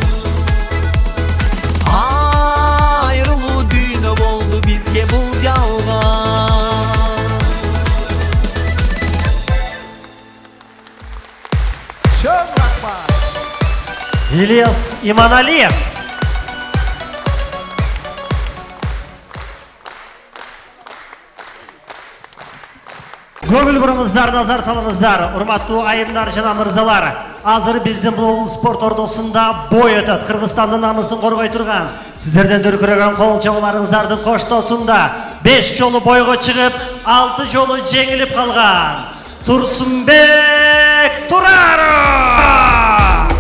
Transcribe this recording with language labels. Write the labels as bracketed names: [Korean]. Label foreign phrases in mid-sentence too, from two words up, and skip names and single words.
[Kyrgyz] Айрылуу дүйнө болду бизге бул жалган. Чоң рахмат. Ильяс Иманалиев. [Kazakh] Көңіл бұрыңыздар, назар салыңыздар, [Kyrgyz] урматтуу айымдар жана мырзалар. Азыр биздин бул спорт ордосунда бой өтөт. Кыргызстандын намысын коргой турган, сиздерден дүркүрөгөн кол чабууларыңыздардын коштоосунда 5 жолу бойго чыгып, 6 жолу жеңилип калган Турсунбек Тураров.